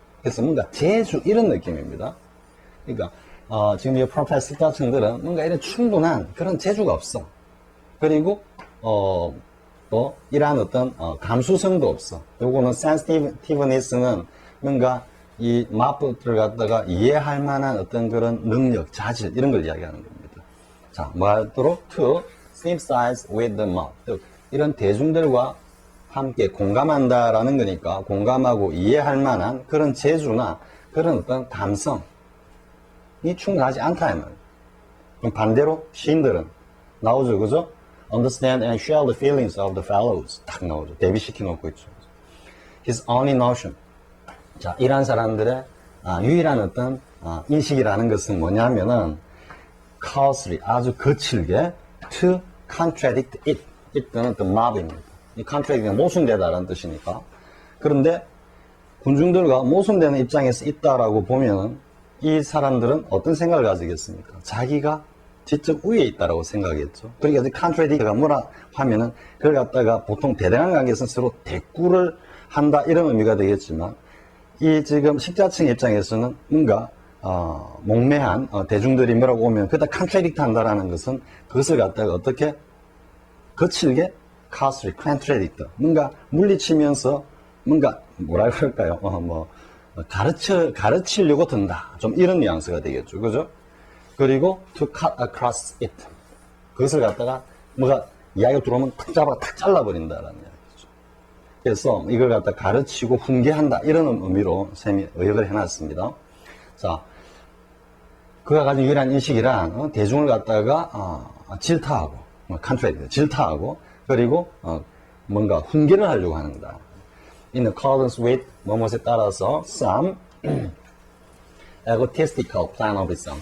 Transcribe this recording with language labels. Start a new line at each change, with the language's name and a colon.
Korean: 그래서 뭔가 재주 이런 느낌입니다. 그러니까 지금 이 프로페서 자층들은 뭔가 이런 충분한 그런 재주가 없어. 그리고 또 이러한 어떤 감수성도 없어. 요거는 sensitiveness는 뭔가 이 마법들을 갖다가 이해할 만한 어떤 그런 능력, 자질 이런 걸 이야기하는 겁니다. 자, 뭐하도록
English: to sympathize with the mob.
Korean: 즉 이런 대중들과 함께 공감한다라는 거니까 공감하고 이해할 만한 그런 재주나 그런 어떤 감성이 충분하지 않다 이 말이에요. 그럼 반대로 시인들은 나오죠, 그죠?
English: Understand and share the feelings of the fellows.
Korean: 딱 나오죠. 대비시켜 놓고 있죠.
English: His only notion.
Korean: 자, 이러한 사람들의 유일한 어떤 인식이라는 것은 뭐냐면은 coarsely, 아주 거칠게
English: to contradict it.
Korean: it는 the mob입니다. 이 contradict는 모순되다라는 뜻이니까. 그런데 군중들과 모순되는 입장에서 있다라고 보면은 이 사람들은 어떤 생각을 가지겠습니까? 자기가 지적 우위에 있다라고 생각했죠. 그러니까 contradict가 뭐라 하면은 그걸 갖다가 보통 대등한 관계에서 서로 대꾸를 한다 이런 의미가 되겠지만 이 지금 식자층 입장에서는 뭔가 몽매한 대중들이 뭐라고 오면 그다 contradict 한다라는 것은 그것을 갖다가 어떻게 거칠게 coarsely contradict 뭔가 물리치면서 뭔가 뭐라 그럴까요? 가르치려고 든다. 좀 이런 뉘앙스가 되겠죠. 그죠? 그리고
English: to cut across it.
Korean: 그것을 갖다가 뭐가 이야기가 들어오면 탁 잘라버린다라는 이야기죠. 그래서 이걸 갖다 가르치고 훈계한다. 이런 의미로 쌤이 의역을 해놨습니다. 자, 그가 가진 유일한 인식이란 대중을 갖다가 질타하고, 컨트레이트, 질타하고, 그리고 뭔가 훈계를 하려고 하는 거다.
English: In accordance with
Korean: 뭐뭐에 따라서
English: some egotistical plan of its own.